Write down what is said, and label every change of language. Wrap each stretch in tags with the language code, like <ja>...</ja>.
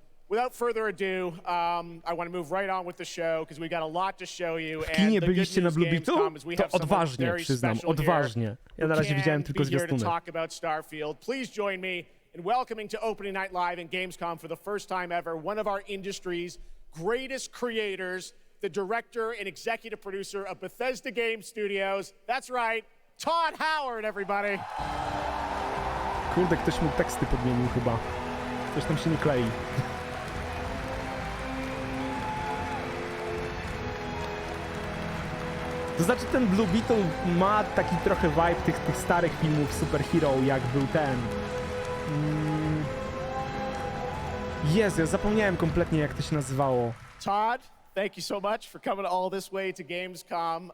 <en>Without further ado, I want to move right on with the show because we got a lot to show you.</en> <pl>W kinie byliście na Blue Beetle? To odważnie, przyznam, odważnie. Ja na razie widziałem tylko zwiastuny.</pl> <en>Please join me in welcoming to Opening Night Live in Gamescom for the first time ever one of our industry's greatest creators, the director and executive producer of Bethesda Game Studios. That's right, Todd Howard, everybody.</en> <pl>Kurde, ktoś mu teksty podmienił chyba. Coś tam się nie klei. To znaczy ten Blue Beetle ma taki trochę vibe tych starych filmów superhero, jak był ten... Jezu, ja zapomniałem kompletnie, jak to się nazywało.</pl> <en>Todd, thank you so much for coming all this way to Gamescom.</en>